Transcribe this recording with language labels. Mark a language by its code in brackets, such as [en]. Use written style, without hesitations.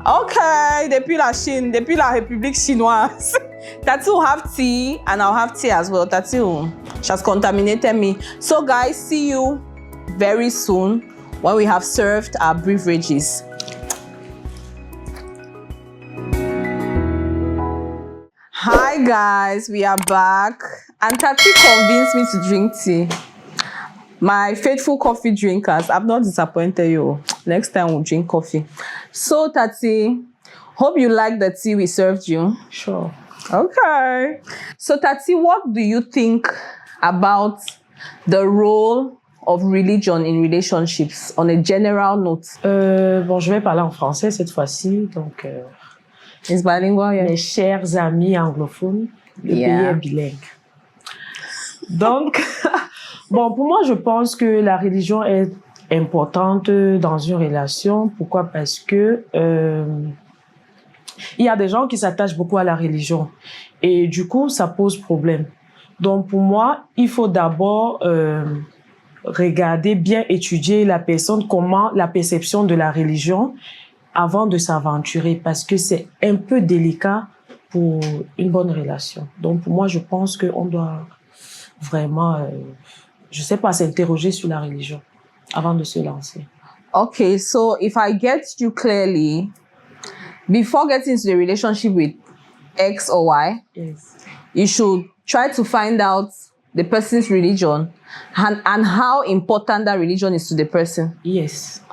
[fr] Okay, depuis la Chine, depuis la République chinoise. [en] Tati will have tea and I'll have tea as well. Tati she has contaminated me. So, guys, see you very soon when we have served our beverages. Hi guys, we are back, and Tati convinced me to drink tea. My faithful coffee drinkers, I've not disappointed you. Next time we'll drink coffee. So Tati, hope you like the tea we served you. Sure. Okay. So Tati, what do you think about the role of religion in relationships on a general note? [fr] Bon, je vais parler en français cette fois-ci, donc... [en] It's bilingual, yeah. [fr] Mes chers amis anglophones, le pays est bilingue. Donc, bon, pour moi, je pense que la religion est importante dans une relation. Pourquoi? Parce que il y a des gens qui s'attachent beaucoup à la religion et du coup, ça pose problème. Donc, pour moi, il faut d'abord regarder, bien étudier la personne, comment la perception de la religion avant de s'aventurer, parce que c'est un peu délicat pour une bonne relation. Donc, pour moi, je pense qu'on doit vraiment, je sais pas, s'interroger sur la religion avant de se lancer. [en] Okay, so if I get you clearly, before getting into the relationship with X or Y, yes, you should try to find out the person's religion and how important that religion is to the person. Yes.